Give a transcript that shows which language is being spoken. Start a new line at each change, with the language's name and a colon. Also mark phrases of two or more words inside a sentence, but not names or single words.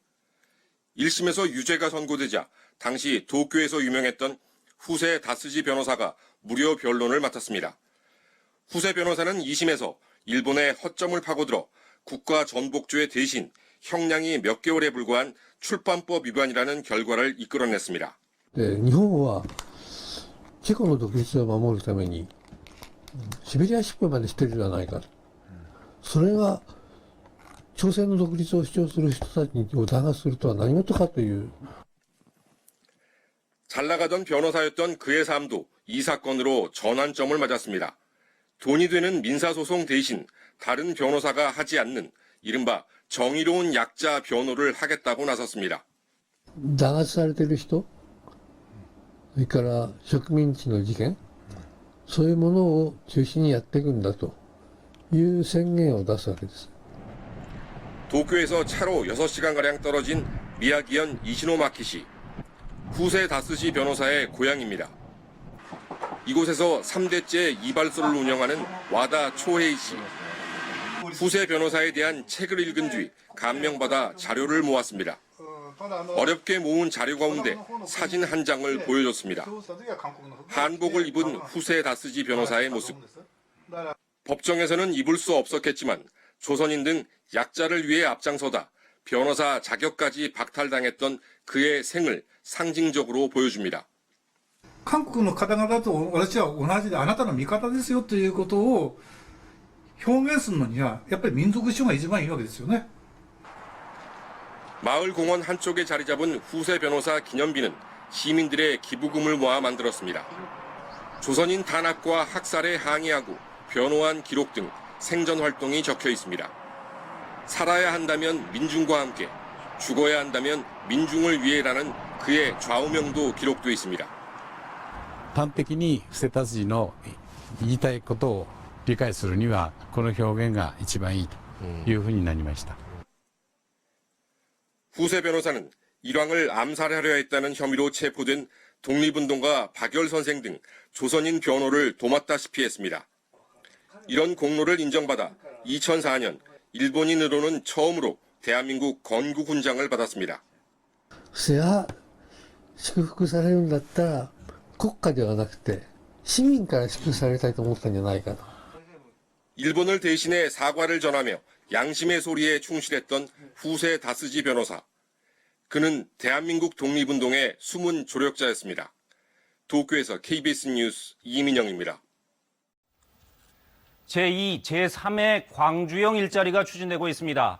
Korean: 1심에서 유죄가 선고되자 당시 도쿄에서 유명했던 후세 다스지 변호사가 무료 변론을 맡았습니다. 후세 변호사는 2심에서 일본의 허점을 파고들어 국가전복죄 대신 형량이 몇 개월에 불과한 출판법 위반이라는 결과를 이끌어냈습니다. 네, 일본은 체코의 독립을
Japanese: 守るために シベリア出兵までしてるじゃないか。それが朝鮮の独立を主張する人たちを弾圧するとは何事かという。
Korean: 잘 나가던 변호사였던 그의 삶도 이 사건으로 전환점을 맞았습니다. 돈이 되는 민사소송 대신 다른 변호사가 하지 않는 이른바 정의로운 약자 변호를 하겠다고 나섰습니다.
Japanese: 弾圧されている人、それから植民地の事件、そういうものを中心にやっていくんだという宣言を出すわけです。
Korean: 도쿄에서 차로 6시간가량 떨어진 미야기현 이시노마키시. 후세 다스지 변호사의 고향입니다. 이곳에서 3대째 이발소를 운영하는 와다 초헤이 씨. 후세 변호사에 대한 책을 읽은 뒤 감명받아 자료를 모았습니다. 어렵게 모은 자료 가운데 사진 한 장을 보여줬습니다. 한복을 입은 후세 다스지 변호사의 모습. 법정에서는 입을 수 없었겠지만 조선인 등 약자를 위해 앞장서다 변호사 자격까지 박탈당했던 그의 생을 상징적으로 보여줍니다.
Japanese: 韓国の方々と私は同じであなたの味方ですよということを表現するのにはやっぱり民族主義が一番いいわけですよね。
Korean: 마을 공원 한쪽에 자리 잡은 후세 변호사 기념비는 시민들의 기부금을 모아 만들었습니다. 조선인 탄압과 학살에 항의하고 변호한 기록 등 생전 활동이 적혀 있습니다. 살아야 한다면 민중과 함께, 죽어야 한다면 민중을 위해라는 그의 좌우명도 기록돼 있습니다.
Japanese: 端的に布施達治の言いたいことを理解するにはこの表現が一番いいというふうになりました。
Korean: 후세 변호사는 일왕을 암살하려 했다는 혐의로 체포된 독립운동가 박열 선생 등 조선인 변호를 도맡다시피 했습니다. 이런 공로를 인정받아 2004년 일본인으로는 처음으로 대한민국 건국훈장을 받았습니다.
Japanese: 不正は祝福されるんだったら国家ではなくて市民から祝福されたいと思ったんじゃないかと。
Korean: 일본을 대신해 사과를 전하며 양심의 소리에 충실했던 후세 다스지 변호사. 그는 대한민국 독립운동의 숨은 조력자였습니다. 도쿄에서 KBS 뉴스 이민영입니다. 제2, 제3의 광주형 일자리가 추진되고 있습니다.